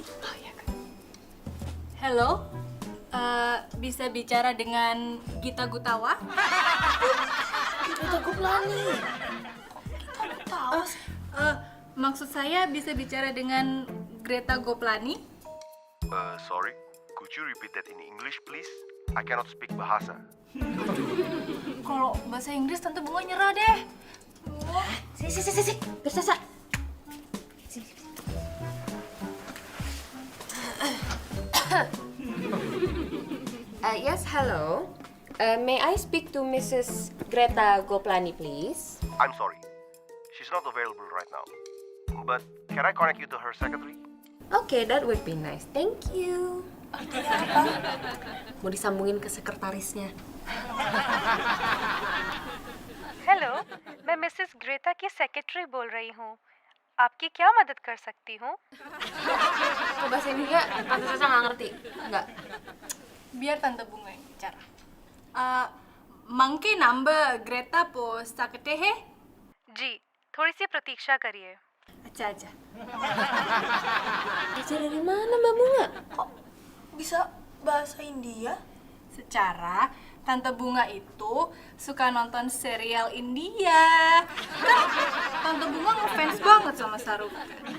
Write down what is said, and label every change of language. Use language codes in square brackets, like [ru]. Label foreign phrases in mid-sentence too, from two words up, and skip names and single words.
[id] Oh iya kan. Halo, bisa bicara dengan Gita Gutawa? Berita Guplani. Kita tahu. Maksud saya bisa bicara dengan Greta Goplani? [en] Sorry, could you repeat that in English, please? I cannot speak bahasa. [id] Kalau bahasa Inggris Tante Bunga nyerah deh. Sini. Biar Caca. Sini. [en] Yes, hello. May I speak to Mrs. Greta Goplani, please? I'm sorry, she's not available right now. But can I connect you to her secretary? Okay, that would be nice. Thank you. [id] Mau disambungin ke sekretarisnya. [hi] हेलो मैं मिसेस ग्रेटा की सेक्रेटरी बोल रही हूँ आपकी क्या मदद कर सकती हूँ [id] Kok bahasa Indonesia Tante Caca nggak ngerti? Nggak. Biar Tante Bunga yang bicara. [hi] मंके नंबर ग्रेटा पो सकते हैं? जी थोड़ी सी प्रतीक्षा करिए अच्छा. [id] Belajar dari mana Mbak Bunga? Kok bisa bahasa India? Secara Tante Bunga itu suka nonton serial India. Kan Tante Bunga ngefans banget sama Shahrukh Khan.